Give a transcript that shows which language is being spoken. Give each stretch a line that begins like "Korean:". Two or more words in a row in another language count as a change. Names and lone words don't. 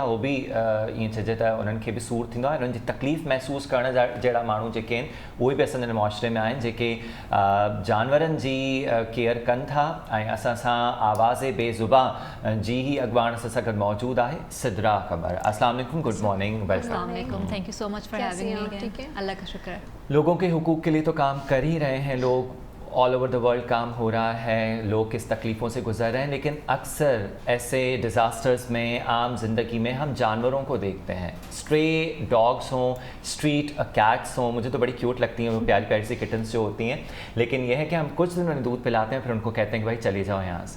Sindhi: उहो बि ईअं चइजे त उन्हनि खे बि सूरु थींदो आहे। उन्हनि जी तकलीफ़ महसूसु करण जा जहिड़ा माण्हू जेके आहिनि उहे बि असांजे मुआशिरे में आहिनि, जेके जानवरनि जी केयर कनि था। ऐं असां सां आवाज़ बेज़ुबान जी ही अॻवान सां गॾु मौजूद आहे सिद्रा क़मर।
Arabic: السلام علیکم,
English: Good morning, welcome. Thank you so much for having me.
Urdu: ٹھیک ہے, اللہ کا شکر ہے. لوگوں کے حقوق کے لیے تو کام کر ہی رہے ہیں لوگ,
English: all over the world
Urdu: کام ہو رہا ہے، لوگ کس تکلیفوں سے گزر رہے ہیں، لیکن اکثر ایسے ڈیزاسٹرز میں، عام زندگی میں ہم جانوروں کو دیکھتے ہیں.
English: stray dogs
Urdu: हों,
English: street cats
Urdu: हों, مجھے تو بڑی کیوٹ لگتی ہیں وہ پیاری پیاری سی کٹنز جو ہوتی ہیں، لیکن یہ ہے کہ ہم کچھ دن انہیں دودھ پلاتے ہیں، پھر ان کو کہتے ہیں کہ بھائی چلے جاؤ یہاں سے.